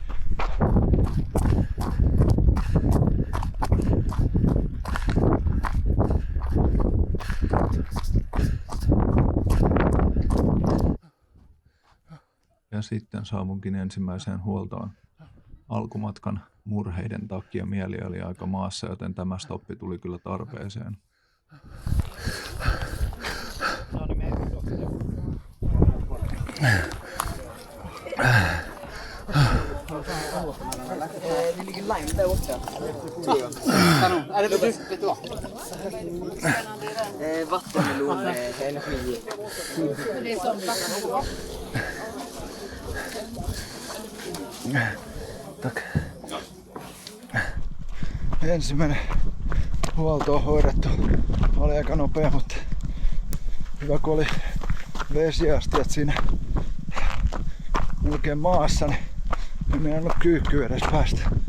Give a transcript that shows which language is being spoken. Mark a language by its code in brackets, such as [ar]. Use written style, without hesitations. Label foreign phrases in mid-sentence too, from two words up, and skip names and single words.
[fi] Ja sitten saavunkin ensimmäiseen huoltoon. Alkumatkan murheiden takia mieli oli aika maassa, joten tämä stoppi tuli kyllä tarpeeseen. [sv] Det ligger lime där borta. Kanon. Är det vet du vad? Vattenmelon med energi. Det är som vattenmelon. Tack. [fi] Ensimmäinen huolto on hoidettu. Oli aika nopea, mutta hyvä kun oli vesiastiat siinä melkein maassa, niin en meinannut kyykkyä edes päästä.